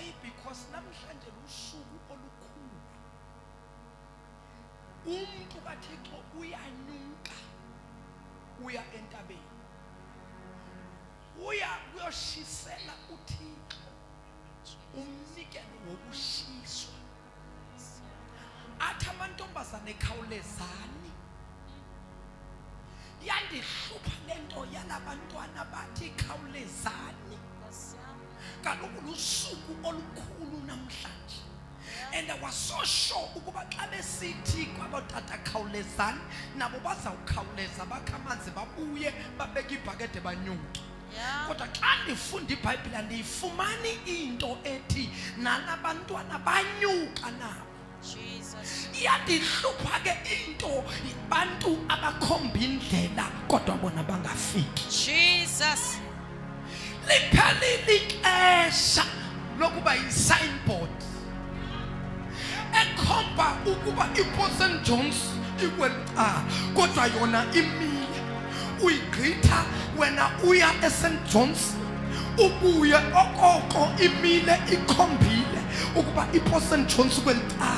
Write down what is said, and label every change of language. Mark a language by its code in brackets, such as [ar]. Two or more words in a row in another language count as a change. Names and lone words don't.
[xh] Because namhlanje lusuku olukhulu umuntu kaThixo uyanyuka uya entabeni uya kuyoshisela uThixo umnikelo wokushiswa athi amantombazane khawulezani. Yandihlupha lento yalabantwana bathi khawulezani kaloku lusuku olukhulu namhlanje [en] and I was so sure [xh] ukuba xa besithi kwabotata khawulezani nabo bazawukhawuleza bakha amanzi babuye babeke ibhakede banyuke. Kodwa xa ndifunda iBhayibhile andiyifumani into ethi nalabantwana banyuka nabo. Jesus. Yandihlupha ke into bantu abakhomba indlela kodwa bona bangafiki. Jesus. Liphelile ixesha lokuba yi-signboard ekhomba ukuba iPortland Jones ikwelica kodwa yona imile uyigqitha wena uya eSt John's ubuye okoko imile ikhombile ukuba iPortland Jones kwelica.